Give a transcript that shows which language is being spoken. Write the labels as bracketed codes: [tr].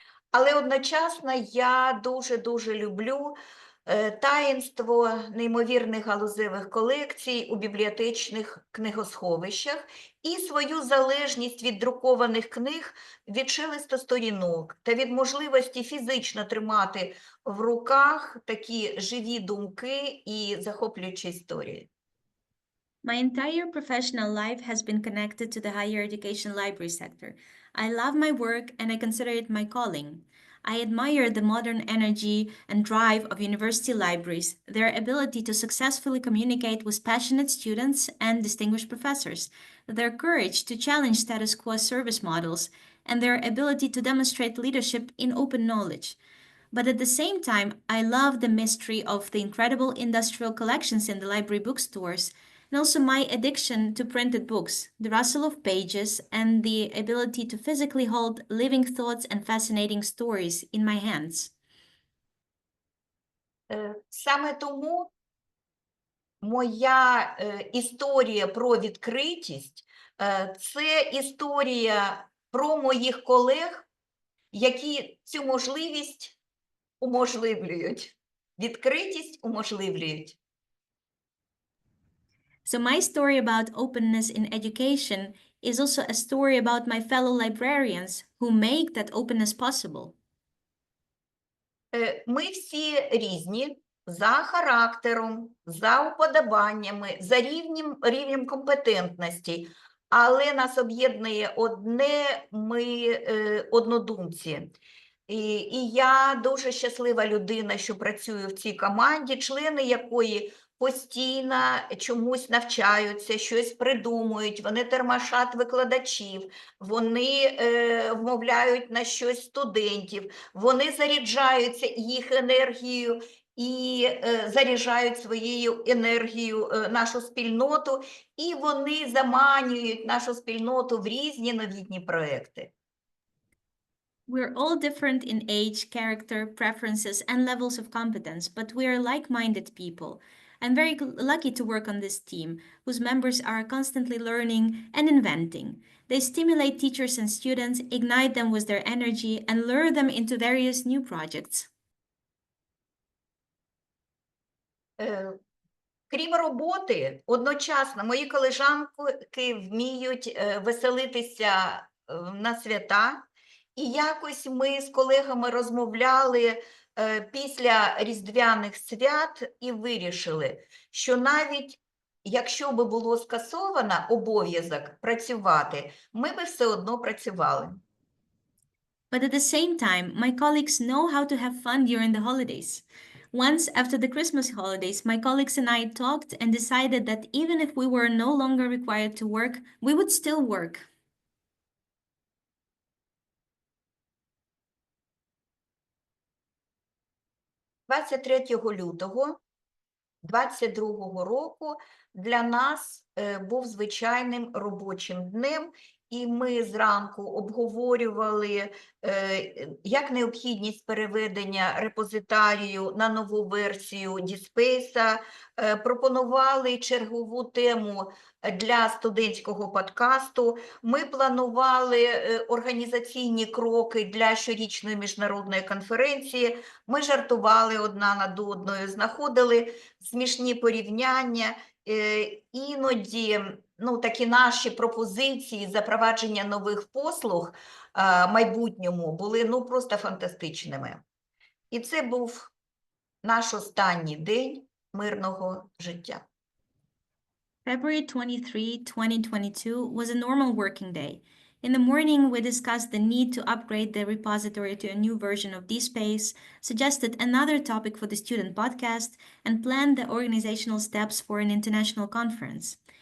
[uk] Але одночасно я дуже-дуже люблю таїнство неймовірних галузевих колекцій у бібліотечних книгосховищах і свою залежність від друкованих книг, від шелесту сторінок та від можливості фізично тримати в руках такі живі думки і захоплюючі історії. [en] My entire professional life has been connected to the higher education library sector. I love my work and I consider it my calling. I admire the modern energy and drive of university libraries, their ability to successfully communicate with passionate students and distinguished professors, their courage to challenge status quo service models, and their ability to demonstrate leadership in open knowledge. But at the same time, I love the mystery of the incredible industrial collections in the library bookstores, and also my addiction to printed books, the rustle of pages, and the ability to physically hold living thoughts and fascinating stories in my hands. [uk] Саме тому моя історія про відкритість це історія про моїх колег, які цю можливість уможливлюють. Відкритість уможливлюють. [en] So my story about openness in education is also a story about my fellow librarians who make that openness possible. [uk] Ми всі різні за характером, за уподобаннями, за рівнем компетентності, але нас об'єднує одне, ми однодумці. І я дуже щаслива людина, що працюю в цій команді, члени якої постійно чомусь навчаються, щось придумують, вони термашать викладачів, вони вмовляють на щось студентів, вони заряджаються їх енергією і заряджають своєю енергією нашу спільноту, і вони заманюють нашу спільноту в різні новітні проекти. [en] We're all different in age, character, preferences, and levels of competence, but we are like-minded people. I'm very lucky to work on this team, whose members are constantly learning and inventing. They stimulate teachers and students, ignite them with their energy, and lure them into various new projects. [uk] Крім роботи, одночасно мої колежанки вміють веселитися на свята. І якось ми з колегами розмовляли після Різдвяних свят і вирішили, що навіть якщо би було скасовано обов'язок працювати, ми би все одно працювали. [en] But at the same time, my colleagues know how to have fun during the holidays. Once, after the Christmas holidays, my colleagues and I talked and decided that even if we were no longer required to work, we would still work. [uk] – 23 лютого 2022 року для нас був звичайним робочим днем, і ми зранку обговорювали як необхідність переведення репозитарію на нову версію DSpace, пропонували чергову тему для студентського подкасту, ми планували організаційні кроки для щорічної міжнародної конференції, ми жартували одна над одною, знаходили смішні порівняння, іноді такі наші пропозиції запровадження нових послуг майбутньому були просто фантастичними. І це був наш останній день мирного життя. [en] February 23, 2022 was a normal working day. In the morning, we discussed the need to upgrade the repository to a new version of DSpace, suggested another topic for the student podcast, and planned the organizational steps for an international conference.